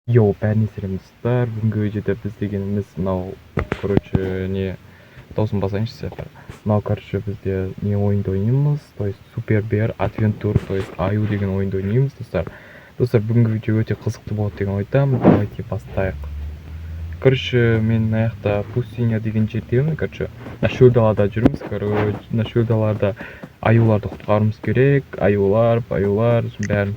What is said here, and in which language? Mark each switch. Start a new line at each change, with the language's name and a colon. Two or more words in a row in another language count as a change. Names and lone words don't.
Kazakh: Йоу, бәріне сәлем достар. Бүгінгі видеода біз дегеніміз мынау, короче, не дауысын басайыншы сәпір. Мынау, короче, бізде не ойынды ойнаймыз,
Russian: то есть Super Bear Adventure, то есть
Kazakh: Аю деген ойынды ойнаймыз, достар. Достар, бүгінгі видео өте қызықты болады деген ойдамын. Давайте бастайық. Короче, мен мына жақта Пустыня деген жердемін, короче, мына шөл далада жүрміз, короче, мына шөл далада аюларды құтқаруымыз керек. Аюлар, бәрін.